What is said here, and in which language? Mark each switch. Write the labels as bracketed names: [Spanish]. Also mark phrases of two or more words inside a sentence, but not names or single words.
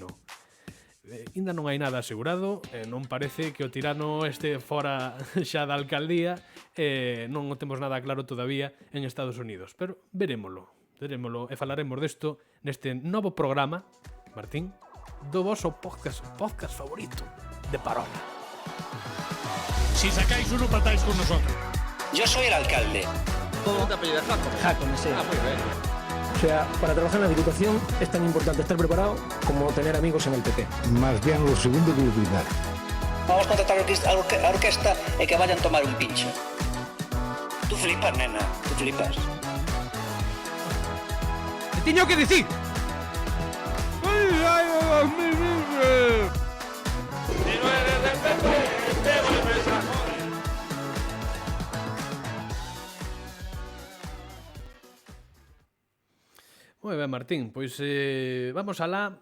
[Galician] Ainda non hai nada asegurado, non parece que o tirano este fora xa da alcaldía, non o temos nada claro todavía en Estados Unidos, pero verémolo e falaremos desto neste novo programa, Martín, do voso podcast favorito de Parola. [Spanish] Si sacáis uno, patáis con nosotros. Yo soy el alcalde. ¿Cómo te apellidas? Jácome, sí. Muy bien. O sea, para trabajar en la Diputación es tan importante estar preparado como tener amigos en el PP. Más bien lo segundo que lo primero. Vamos a contratar a orquesta y que vayan a tomar un pincho. Tú flipas, nena, tú flipas. [Galician] ¡Te teño que decir! Moi ben, Martín, pois vamos alá.